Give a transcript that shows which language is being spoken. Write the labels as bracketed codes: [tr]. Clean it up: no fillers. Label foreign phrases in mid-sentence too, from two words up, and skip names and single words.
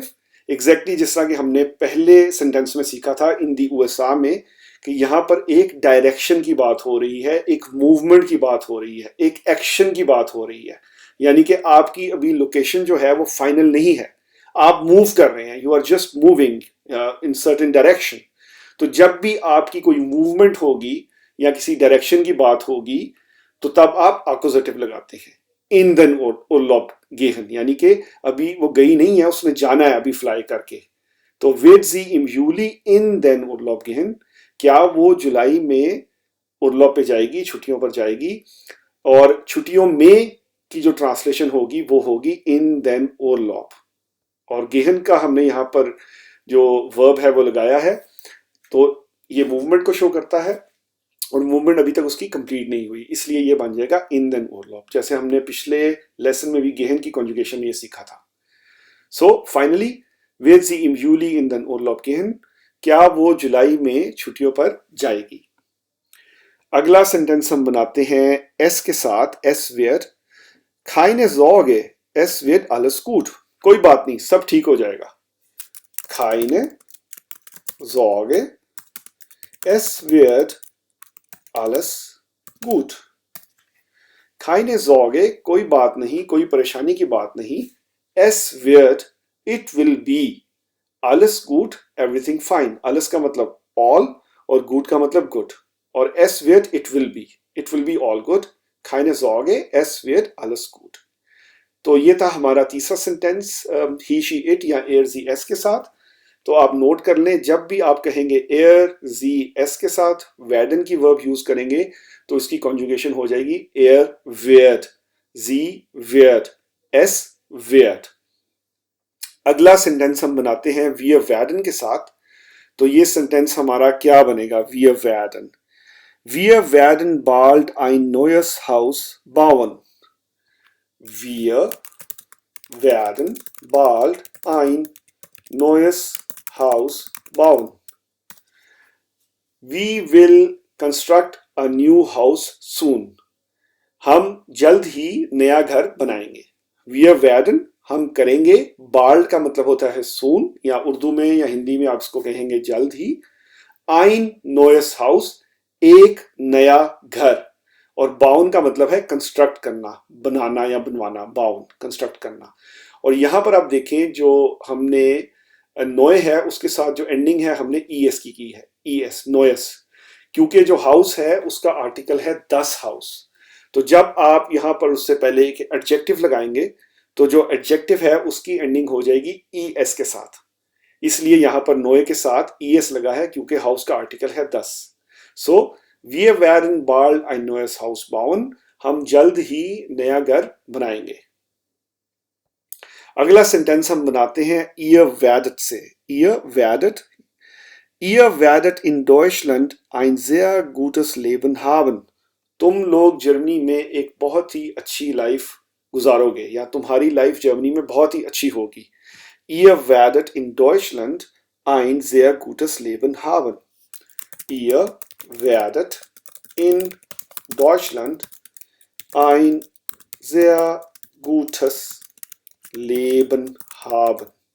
[hi] एग्जैक्टली जिस तरह कि हमने पहले सेंटेंस में सीखा था [de] in die USA [hi] में, कि यहां पर एक डायरेक्शन की बात हो रही है, एक मूवमेंट की बात हो रही है, एक एक्शन की बात हो रही है, यानी कि आपकी अभी लोकेशन जो है वो फाइनल नहीं है, आप मूव कर रहे हैं, [en] you are just moving in certain direction. [hi] तो जब भी आपकी कोई मूवमेंट होगी या किसी डायरेक्शन की बात होगी तो तब आप आकुजेटिव लगाते हैं। [de] in den Urlaub gehen, [hi] यानी कि अभी वो गई नहीं है, उसने जाना है अभी फ्लाई करके। [de] तो wird sie im Juli in den Urlaub gehen, [hi] क्या वो जुलाई में उर्लॉब पे जाएगी, छुट्टियों पर जाएगी। और छुट्टियों में की जो ट्रांसलेशन होगी वो होगी [de] in den Urlaub. [hi] और गेहन का हमने यहाँ पर जो वर्ब है वो लगाया है, तो ये मूवमेंट को शो करता है और मूवमेंट अभी तक उसकी कंप्लीट नहीं हुई, इसलिए ये बन जाएगा [de] in den Urlaub, [hi] जैसे हमने पिछले लेसन में भी गेहन की कॉन्जुगेशन में ये सीखा था। [en] so finally [de] wird sie im Juli in den Urlaub gehen, [hi] क्या वो जुलाई में छुट्टियों पर जाएगी। अगला सेंटेंस हम बनाते हैं एस के साथ, [de] es wird, keine Sorge, es wird alles gut, [hi] कोई बात नहीं, सब ठीक हो जाएगा। [de] keine Sorge, es wird alles gut, keine Sorge, [hi] कोई बात नहीं, कोई परेशानी की बात नहीं। [de] es wird, [en] it will be, [de] alles gut, [en] everything fine, [hi] alles का मतलब all और good का मतलब good, और [de] es wird, [en] it will be all good, [de] keine Sorge, es wird alles gut। [hi] तो ये था हमारा तीसरा सेंटेंस [en] he she it [hi] या [de] er sie es [hi] के साथ। तो आप नोट कर लें, जब भी आप कहेंगे [de] er sie es [hi] के साथ werden की वर्ब यूज करेंगे तो इसकी कॉन्जुगेशन हो जाएगी [de] er wird, sie wird, es wird. [hi] अगला सेंटेंस हम बनाते हैं [de] wir werden [hi] के साथ। तो ये सेंटेंस हमारा क्या बनेगा, [de] wir werden, wir werden bald ein neues Haus bauen, wir werden bald ein neues Haus bauen, [en] we will construct a new house soon, [hi] हम जल्द ही नया घर बनाएंगे। [de] wir werden [hi] हम करेंगे, बाल्ड का मतलब होता है सून, या उर्दू में या हिंदी में आप इसको कहेंगे जल्द ही। [de] ein neues Haus [hi] एक नया घर, और बाउन का मतलब है कंस्ट्रक्ट करना, बनाना या बनवाना, बाउन कंस्ट्रक्ट करना। और यहां पर आप देखें जो हमने नोए है उसके साथ जो एंडिंग है हमने ईएस की है, ईएस नोयस, क्योंकि जो हाउस है उसका आर्टिकल है [de] das Haus. [hi] तो जब आप यहां पर उससे पहले एक एडजेक्टिव लगाएंगे तो जो एडजेक्टिव है उसकी एंडिंग हो जाएगी ईएस के साथ, इसलिए यहां पर नोए के साथ ईएस लगा है क्योंकि हाउस का आर्टिकल है 10। [de] सो wir werden bald ein neues Haus bauen, [hi] हम जल्द ही नया घर बनाएंगे। अगला सेंटेंस हम बनाते हैं [de] ihr werdet से, ihr werdet in Deutschland ein sehr gutes Leben haben, [hi] तुम लोग जर्मनी में एक बहुत ही अच्छी लाइफ गुजारोगे, या तुम्हारी लाइफ जर्मनी में बहुत ही अच्छी होगी। [de] ihr werdet in Deutschland ein sehr gutes Leben haben, ihr werdet in Deutschland ein sehr gutes Leben haben.